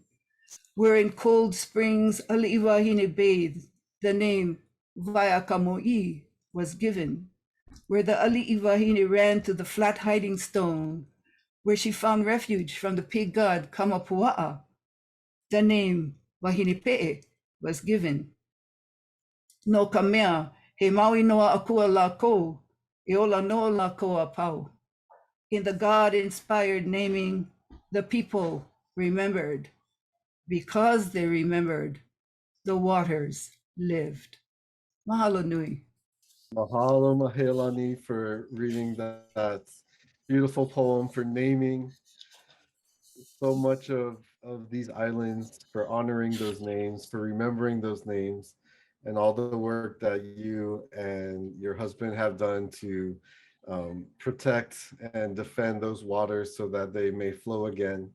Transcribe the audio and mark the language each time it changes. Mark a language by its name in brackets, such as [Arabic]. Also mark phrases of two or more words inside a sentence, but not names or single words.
[English] Where in cold springs Ali'iwahine bathed, the name Vaiakamo'i was given. Where the Ali'iwahine ran to the flat hiding stone, where she found refuge from the pig god Kamapua'a, the name Wahinipe'e was given. [Hawaiian] No ka mea, he maui noa akua lākou, e ola noa lākou a pau. [English] In the God-inspired naming, the people remembered. Because they remembered, the waters lived. [Hawaiian] Mahalo nui. Mahalo, Mahealani, [English] for reading that beautiful poem, for naming so much of these islands, for honoring those names, for remembering those names, and all the work that you and your husband have done to protect and defend those waters so that they may flow again.